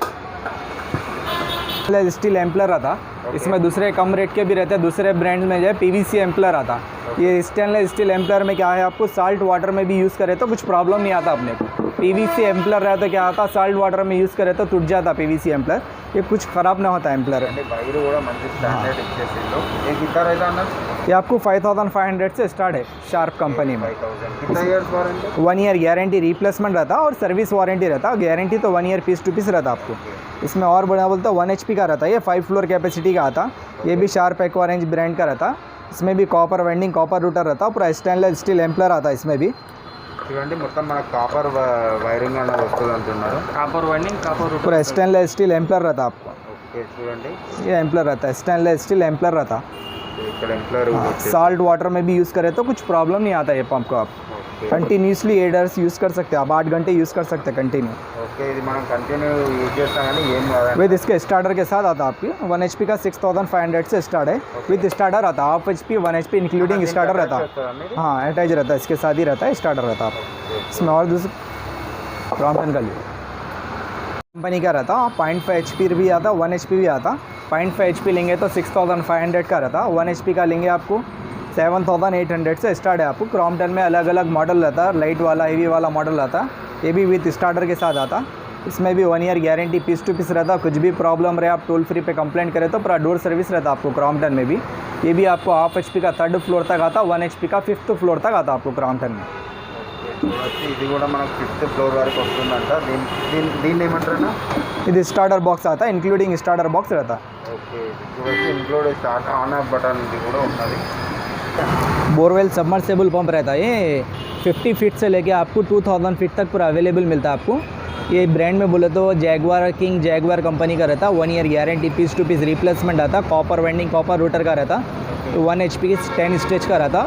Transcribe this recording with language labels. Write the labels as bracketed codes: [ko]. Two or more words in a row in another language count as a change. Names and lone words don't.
[en] stainless steel impeller [hi] आता. इसमें दूसरे कम रेट के भी रहते हैं, दूसरे ब्रांड में जो है [en] PVC impeller [hi] आता. ये [en] stainless steel impeller [hi] में क्या है, आपको [en] salt water [hi] में भी यूज़ करे तो कुछ प्रॉब्लम नहीं आता अपने को. [en] PVC impeller [hi] रहता क्या आता, [en] salt water [hi] में यूज़ करे तो टूट जाता [en] PVC impeller. [hi] ये कुछ ख़राब ना होता एम्पलर. [te] అంటే వైర్ కూడా మంచి స్టాండర్డ్ ఇచ్చేసిండు. ఏ గిటార్ అయితే అన్న [hi] ये आपको 5500 से स्टार्ट है शार्प कंपनी में. 5000 कितना [en] years warranty? [hi] 1 [en] year guarantee, replacement [hi] रहता और [en] service warranty [hi] रहता. गारंटी तो 1 [en] year piece to piece [hi] रहता आपको. इसमें और बड़ा बोलता 1 HP का रहता है. ये 5 [en] floor capacity [hi] का आता. ये भी शार्प एक्वा [en] range brand [hi] का रहता. इसमें भी [en] copper winding, copper rotor [hi] रहता. पूरा [en] stainless steel impeller [hi] आता इसमें भी. [te] చూడండి మొత్తం మనకు [en] copper wiring [te] అనేది వస్తుంది అంటున్నారు. [en] copper winding, copper rotor. [hi] पूरा [en] stainless steel impeller [hi] रहता आपको. [te] ఓకే చూడండి [hi] ये एम्पलर रहता है, [en] stainless steel impeller [hi] रहता. [te] ఇక్కడ ఎంప్లాయర్ [en] salt water [hi] में भी यूज़ करें तो कुछ प्रॉब्लम नहीं आता ये पंप को. आप [en] continuously 8 hours use [hi] कर सकते हैं, आप 8 घंटे यूज़ कर सकते हैं कंटिन्यू. [te] ఓకే ఇది మనం [en] continue use [te] చేస్తాం కానీ ఏం కాదండి. [hi] विद इसके स्टार्टर के साथ आता आपकी. 1 HP का 6500 से स्टार्ट है. [en] with starter [hi] आता, [en] half HP 1 HP including starter [hi] रहता. हाँ, अटैच रहता है, इसके साथ ही रहता है, स्टार्टर रहता है. इसमें और दूसरे क्रॉम्पटन का लिए कंपनी का रहता. 0.5 HP भी आता, 1 HP भी आता. 0.5 HP लेंगे तो 6500 का रहता. 1 HP का लेंगे आपको 7800 से स्टार्ट है. आपको क्रॉम्पटन में अलग अलग मॉडल रहता है, लाइट वाला, हेवी वाला मॉडल रहता. ये भी [en] with starter [hi] के साथ आता. इसमें भी 1 [en] year guarantee, piece to piece [hi] रहता. कुछ भी प्रॉब्लम रहे आप [en] toll free [hi] पे कंप्लेंट करें तो पूरा [en] door service [hi] रहता आपको क्रॉम्पटन में भी. ये भी आपको [en] half HP [hi] का [en] 3rd floor [hi] तक आता, 1 HP का [en] 5th floor [hi] तक आता आपको क्रॉम्पटन में. [te] చూడొచ్చు ఇది కూడా మనకు 5th ఫ్లోర్ వరకు వస్తుందంట. దీన్ని ఏమంటారన్నా? [hi] ఇది [en] starter box [hi] आता, [en] including starter box [hi] रहता. [te] ఓకే చూడొచ్చు [en] include start on off button [te] ఇది కూడా ఉన్నది. [en] borewell submersible pump [hi] रहता है. ये 50 फीट से लेके आपको 2000 फीट तक पूरा अवेलेबल मिलता है आपको. ये ब्रांड में बोले तो जैगवार, किंग जैगवार कंपनी का रहता. 1 [en] year guarantee, piece to piece replacement [hi] आता. [en] copper winding, copper rotor [hi] का रहता. तो 1 HP की 10 स्टेज का रहता.